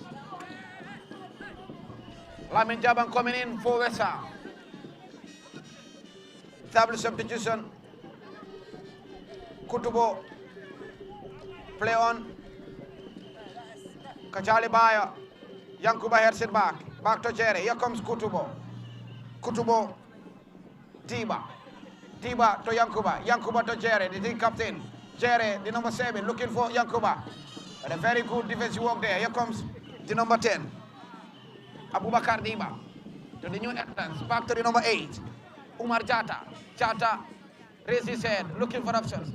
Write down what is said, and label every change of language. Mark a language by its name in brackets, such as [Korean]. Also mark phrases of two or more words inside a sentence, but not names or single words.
[English] Lamin Jabang coming in for Wesha. Double substitution. Kutubo play on. Kajali Baya. Yankuba heads it back. Back to Jerry. Here comes Kutubo. Kutubo. Tiba. Tiba to Yankuba. Yankuba to Jerry, the team captain. Jerry, the number 7, looking for Yankuba. And a very good defensive work there. Here comes the number 10. Abubakar Diba. To the new entrance. Back to the number 8. Umar Jata. Jata raised his head, looking for options.